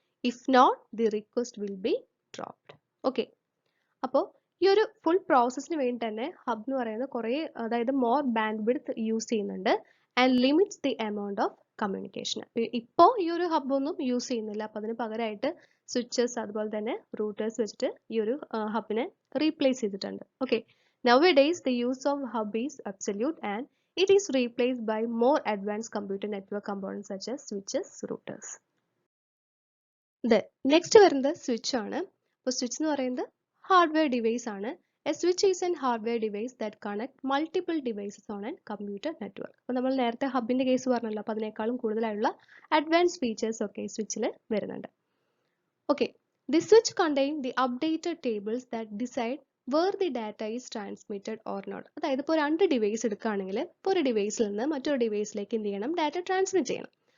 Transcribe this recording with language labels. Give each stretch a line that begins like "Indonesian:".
English: If not, the request will be dropped.
Malayalam: Okay, അപ്പോൾ ഈ ഒരു ഫുൾ പ്രോസസ്സിന് വേണ്ടി തന്നെ ഹബ് എന്ന് പറയുന്നത് കുറേ, അതായത് മോർ ബാൻഡ് വിഡ്ത്ത് യൂസ് ചെയ്യുന്നുണ്ട്
English: And limits the amount of communication.
Malayalam: ഇപ്പോൾ ഈ ഒരു ഹബ് ഒന്നും യൂസ് ചെയ്യുന്നില്ല. അപ്പോൾ അതിന് പകരമായിട്ട് സ്വിച്ചസ് അതുപോലെ തന്നെ റൂട്ടേഴ്സ് വെച്ചിട്ട് ഈ ഒരു ഹബിനെ റീപ്ലേസ് ചെയ്തിട്ടുണ്ട്.
English: Okay, nowadays the use of hub is absolute and it is replaced by more advanced computer network components such as switches, routers.
Malayalam: Next വരുന്നത് സ്വിച്ച് ആണ്. അപ്പോൾ സ്വിച്ച് എന്ന് പറയുന്നത് ഹാർഡ്വെയർ ഡിവൈസ് ആണ്.
English: A switch is an hardware device that connect multiple devices on a computer network.
Malayalam: അപ്പോൾ നമ്മൾ നേരത്തെ ഹബിന്റെ case പറഞ്ഞല്ലോ, അപ്പോൾ അതിനേക്കാളും കൂടുതലായുള്ള അഡ്വാൻസ് ഫീച്ചേഴ്സ് ഒക്കെ സ്വിച്ചിൽ വരുന്നുണ്ട്.
English: Okay, the switch contain the updated tables that decide where the data is transmitted or not.
Malayalam: അതായത് ഇപ്പോൾ രണ്ട് ഡിവൈസ് എടുക്കുകയാണെങ്കിൽ ഇപ്പോൾ ഒരു ഡിവൈസിൽ നിന്ന് മറ്റൊരു ഡിവൈസിലേക്ക് എന്ത് ചെയ്യണം, ഡാറ്റ ട്രാൻസ്മിറ്റ് ചെയ്യണം.